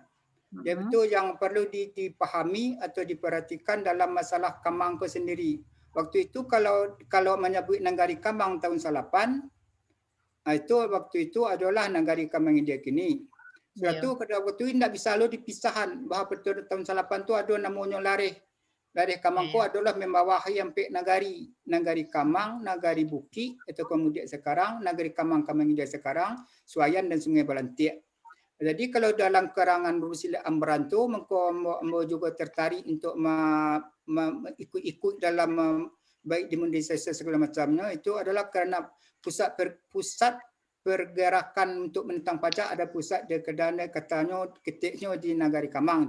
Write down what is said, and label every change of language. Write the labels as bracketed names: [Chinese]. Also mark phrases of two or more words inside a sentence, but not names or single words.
[Indonesian] Iaitu yang perlu dipahami atau diperhatikan dalam masalah Kamang itu sendiri. Waktu itu kalau menyebut Nagari Kamang tahun 98, waktu itu adalah Nagari Kamang India kini. Sebab itu waktu itu tidak bisa dipisahkan bahawa betul tahun 98 itu ada namanya Lareh Kamang ko adalah membawahi sampai Nagari Kamang, Nagari Buki, atau kemudian sekarang Nagari Kamang India sekarang, Suayan dan Sungai Balantiak. Jadi kalau dalam karangan Rusila Amran tu, mau juga tertarik untuk ikut dalam baik demonstrasi segala macamnya, itu adalah kerana pusat pergerakan untuk menentang pajak ada pusat di Kedana katanya ketiknya di Nagari Kamang.